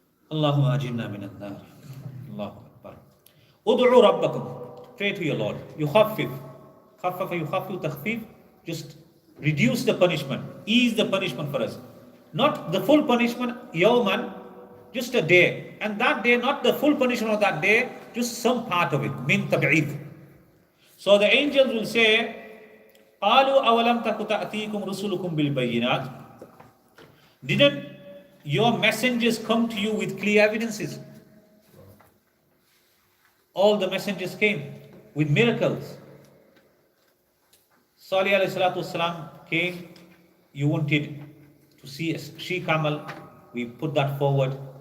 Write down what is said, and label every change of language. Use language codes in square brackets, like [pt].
[ar] Allahumma ajirna minan nar. Allahu Akbar. Ud'u rabbakum, [en] pray to your Lord. [ar] Yukhaffif, khaffafa yukhaffif takhfif, [en] just reduce the punishment, ease the punishment for us. Not the full punishment, yawman, just a day. And that day, not the full punishment of that day, just some part of it, min tab'id. So the angels will say, [ar] قَالُوا أَوَلَمْ تَكُ تَأْتِيكُمْ رُسُلُكُمْ بِالْبَيِّنَاتِ. [en] Didn't your messengers come to you with clear evidences? All the messengers came with miracles. Salih alayhi salatu wasalam came, you wanted to see a she-camel, we put that forward.